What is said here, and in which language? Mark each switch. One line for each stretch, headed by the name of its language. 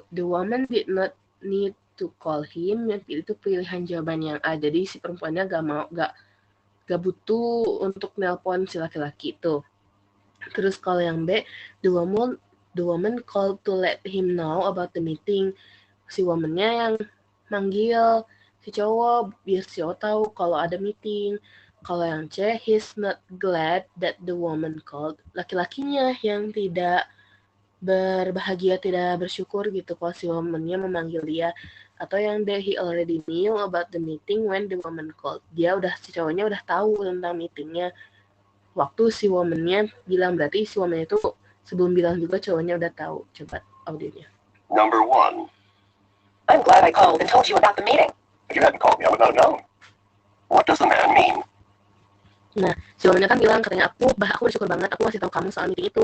English: The woman did not need to call him.
Indonesian: Yang itu pilihan jawaban yang A. Jadi si perempuannya gak butuh untuk nelpon si laki-laki itu. Terus kalau yang B,
English: the woman called to let him know about the meeting.
Indonesian: Si woman-nya yang manggil si cowok biar si cowok tahu kalau ada meeting. Kalau yang C,
English: he's not glad that the woman called.
Indonesian: Laki-lakinya yang tidak berbahagia, tidak bersyukur gitu kalau si woman-nya memanggil dia. Atau yang D,
English: he already knew about the meeting when the woman called.
Indonesian: Si cowoknya udah tahu tentang meetingnya waktu si woman-nya bilang. Berarti si woman itu Sebelum bilang juga cowoknya udah tahu. Coba audionya.
English: Number 1. I'm glad I called and told you about the meeting. If you hadn't called me, I would not have known. What does the man mean?
Indonesian: Nah, si womannya kan bilang katanya aku bersyukur banget aku ngasih tahu kamu soal meeting itu.